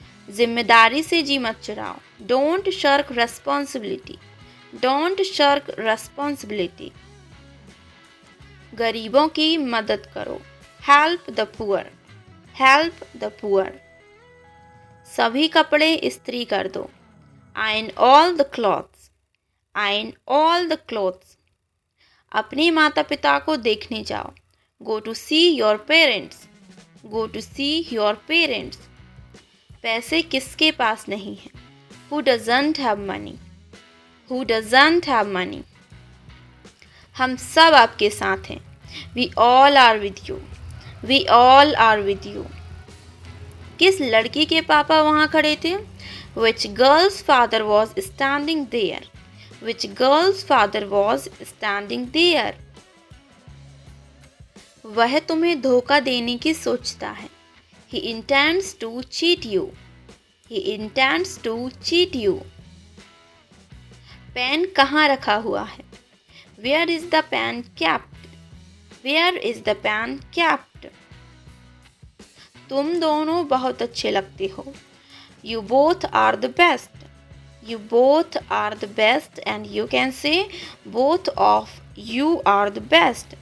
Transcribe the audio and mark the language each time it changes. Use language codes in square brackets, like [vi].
[hi] जिम्मेदारी से जी मत चुराओ। [en] Don't shirk responsibility. Don't shirk responsibility. [hi] गरीबों की मदद करो। [en] Help the poor. Help the poor. [hi] सभी कपड़े इस्त्री कर दो। [en] Iron all the clothes. Iron all the clothes. [hi] अपने माता पिता को देखने जाओ। [en] Go to see your parents. Go to see your parents. [hi] पैसे किसके पास नहीं है? [en] Who doesn't have money? Who doesn't have money? [hi] हम सब आपके साथ हैं। [en] We all are with you. We all are with you. [hi] किस लड़की के पापा वहाँ खड़े थे? [en] Which girl's father was standing there? Which girl's father was standing there? [hi] वह तुम्हें धोखा देने की सोचता है। [en] He intends to cheat you. He intends to cheat you. [hi] Pen कहाँ रखा हुआ है? [en] Where is the pen kept? Where is the pen kept? [hi] तुम दोनों बहुत अच्छे लगते हो। [en] You both are the best. You both are the best, and you can say both of you are the best.